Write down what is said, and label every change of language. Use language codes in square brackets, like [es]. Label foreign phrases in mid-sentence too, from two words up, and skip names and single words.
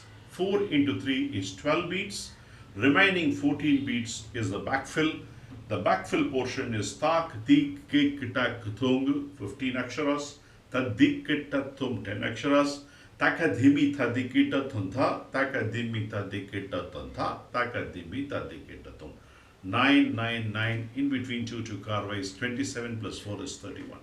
[en] 4 into 3 is 12 beats. Remaining 14 beats is the backfill. The backfill portion is tak, dik, kik, tak, thung, 15 aksharas. Ta, dik, ta, thum, 10 aksharas. Taka, dhimi, ta, dikita, thuntha. Taka, dhimi, ta, dikita, thuntha. Taka, dhimi, ta, dikita, thum. 9, 9, 9. In between two korvais, 27 plus 4 is 31.